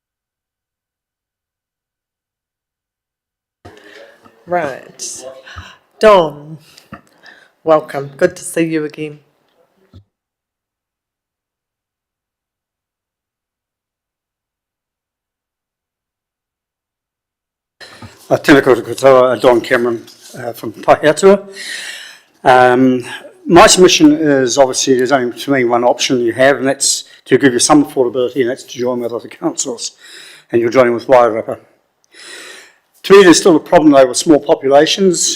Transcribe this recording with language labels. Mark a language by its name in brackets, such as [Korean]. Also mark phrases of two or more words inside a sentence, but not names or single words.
[English] Right. Don, welcome. Good to see you again. [Māori] Tēnā koutou katoa, Don Cameron from Pahiatua. [English] My submission is obviously there's only to me one option you have, and that's to give you some affordability, and that's to join with other councils, and you're joining with Wairarapa. To me, there's still a problem though with small populations.